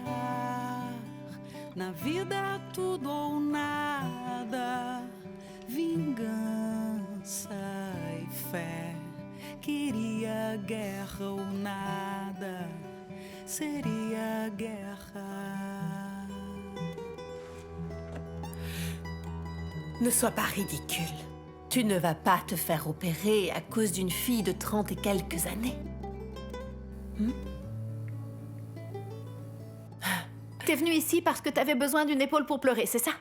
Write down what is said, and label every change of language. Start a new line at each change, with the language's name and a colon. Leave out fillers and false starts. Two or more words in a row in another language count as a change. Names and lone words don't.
Portuguese: Na vida tudo ou nada, vingança e fé. Queria guerra ou nada, seria guerra.
French: Ne sois pas ridicule. Tu ne vas pas te faire opérer à cause d'une fille de 30 et quelques années. T'es venue ici parce que t'avais besoin d'une épaule pour pleurer, c'est ça?